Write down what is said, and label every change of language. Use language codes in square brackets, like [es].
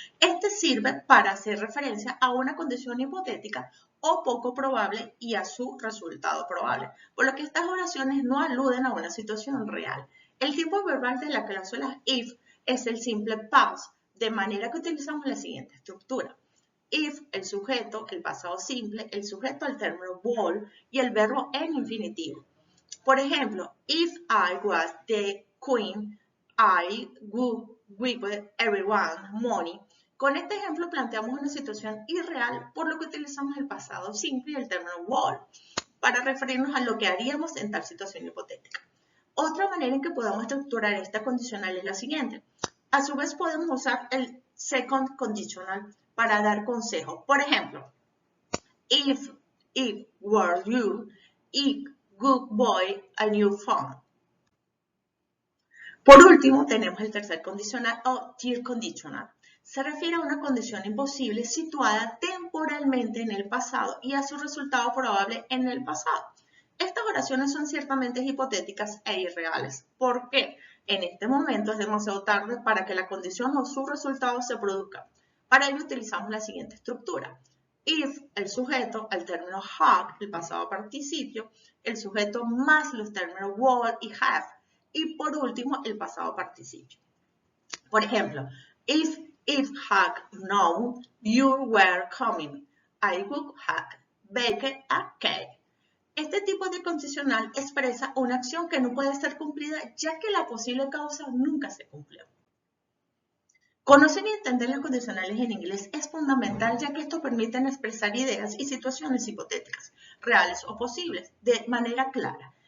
[es] Este sirve para hacer referencia a una condición hipotética o poco probable y a su resultado probable, por lo que estas oraciones no aluden a una situación real. El tipo verbal de la cláusula if es el simple past, de manera que utilizamos la siguiente estructura. If, el sujeto, el pasado simple, el sujeto al término will y el verbo en infinitivo. Por ejemplo, [en] if I was the queen, I would give everyone money. [es] Con este ejemplo planteamos una situación irreal, por lo que utilizamos el pasado simple y el término would para referirnos a lo que haríamos en tal situación hipotética. Otra manera en que podemos estructurar esta condicional es la siguiente. A su vez podemos usar el second conditional para dar consejo. Por ejemplo, [en] if it were you, it would buy a new phone. [es] Por último, tenemos el tercer condicional o third conditional. Se refiere a una condición imposible situada temporalmente en el pasado y a su resultado probable en el pasado. Estas oraciones son ciertamente hipotéticas e irreales. ¿Por qué? En este momento es demasiado tarde para que la condición o su resultado se produzca. Para ello utilizamos la siguiente estructura. If, el sujeto, el término had, el pasado participio, el sujeto más los términos would y have, y por último el pasado participio. Por ejemplo, [en] if it had known you were coming, I would have baked a cake. [es] Este tipo de condicional expresa una acción que no puede ser cumplida ya que la posible causa nunca se cumplió. Conocer y entender las condicionales en inglés es fundamental ya que esto permite expresar ideas y situaciones hipotéticas, reales o posibles, de manera clara.